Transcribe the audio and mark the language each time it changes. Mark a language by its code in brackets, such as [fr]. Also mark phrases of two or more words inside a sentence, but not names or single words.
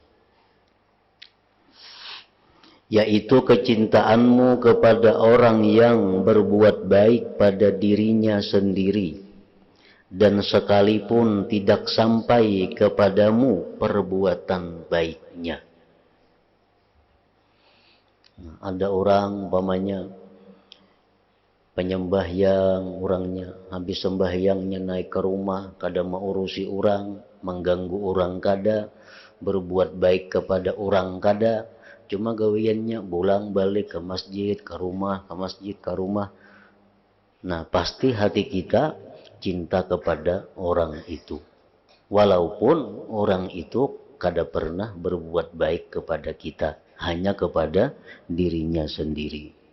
[id] Yaitu kecintaanmu kepada orang yang berbuat baik pada dirinya sendiri, dan sekalipun tidak sampai kepadamu perbuatan baiknya. [bjn] Ada orang umpamanya penyembahyang, orangnya habis sembahyangnya naik ke rumah, kada mau urusi orang, mengganggu orang kada, berbuat baik kepada orang kada, cuma gawiannya pulang balik ke masjid, ke rumah, ke masjid, ke rumah. [id] Nah, pasti hati kita cinta kepada orang itu, walaupun orang itu kada pernah berbuat baik kepada kita, hanya kepada dirinya sendiri.